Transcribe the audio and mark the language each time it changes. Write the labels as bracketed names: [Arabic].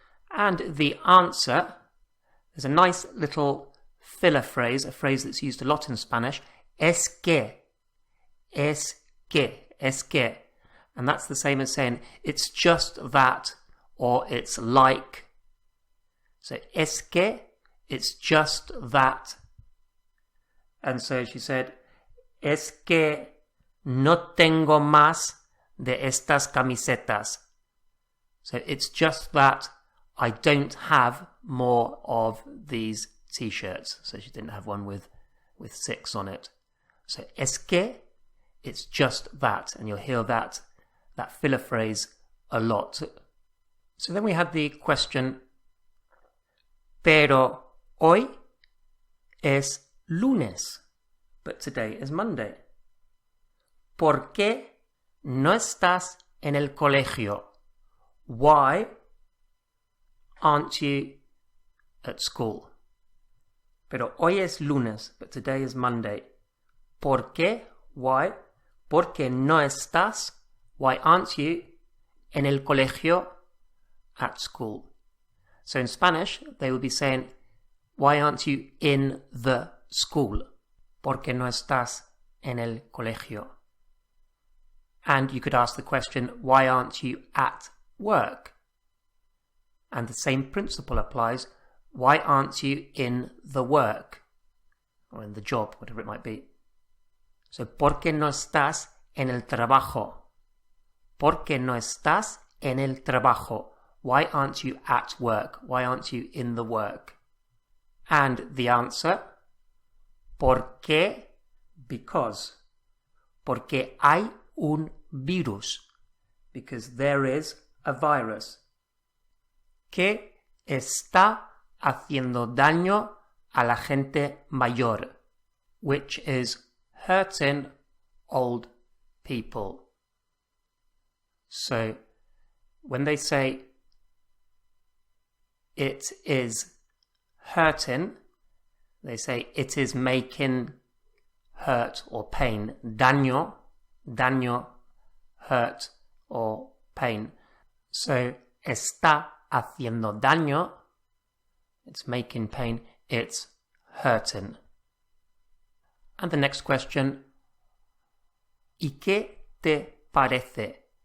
[English] And the answer, there's a nice little filler phrase, a phrase that's used a lot in Spanish, [Spanish] es que. Es que. Es que. [English] And that's the same as saying, it's just that, or it's like. So, [Spanish] es que, [English] it's just that. And so she said, [Spanish] es que no tengo más de estas camisetas. [English] So, it's just that I don't have more of these t-shirts. So, she didn't have one with 6 on it. So, [Spanish] es que, [English] it's just that. And you'll hear that filler phrase a lot. So, then we had the question, [Spanish] pero hoy es lunes, [English] but today is Monday. [Spanish] ¿Por qué no estás en el colegio? [English] Why aren't you at school? [Spanish] Pero hoy es lunes, [English] but today is Monday. [Spanish] ¿Por qué? [English] Why? [Spanish] ¿Por qué no estás? [English] Why aren't you [Spanish] en el colegio? [English] At school. So in Spanish, they will be saying, why aren't you in the school? [Spanish] ¿Por qué no estás en el colegio? [English] And you could ask the question, why aren't you at work? And the same principle applies, why aren't you in the work? Or in the job, whatever it might be. [Spanish] So, ¿por qué no estás en el trabajo? ¿Por qué no estás en el trabajo? [English] Why aren't you at work? Why aren't you in the work? And the answer, [Spanish] ¿por qué? [English] Because. [Spanish] Porque hay un virus. [English] Because there is a virus. [Spanish] Que está haciendo daño a la gente mayor. [English] Which is hurting old people. So when they say it is hurting, they say it is making hurt or pain. [Spanish] Daño, [English] hurt or pain. So [Spanish] está haciendo daño, [English] it's making pain, it's hurting. And the next question, [Spanish] ¿y qué te parece?